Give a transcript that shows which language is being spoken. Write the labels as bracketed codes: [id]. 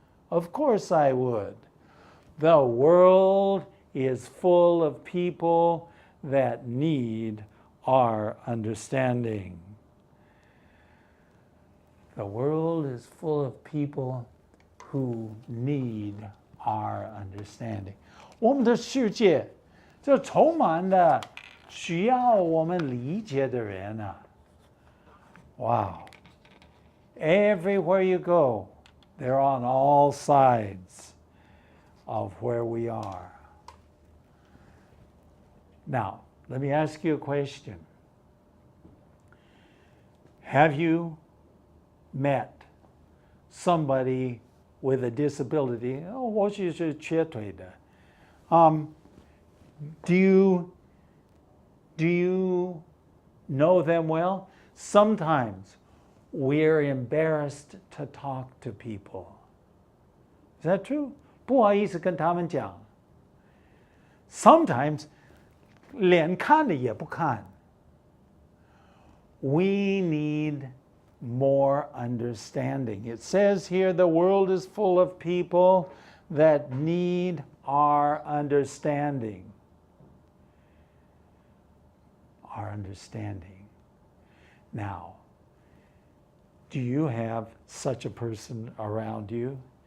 [en] Of course I would. The world is full of people that need our understanding. The world is full of people who need our understanding. [zh] 我们的世界就充满了需要我们理解的人啊。 [en] Wow. Everywhere you go, they're on all sides of where we are. Now, let me ask you a question. Have you met somebody with a disability? [zh] Oh, 或许是瘸腿的。 [en] Do you know them well? Sometimes we're embarrassed to talk to people. Is that true? [zh] 不好意思跟他们讲。 [en] Sometimes [zh] 连看的也不看。 [en] We need more understanding. It says here the world is full of people that need our understanding. Our understanding. Now, do you have such a person around you?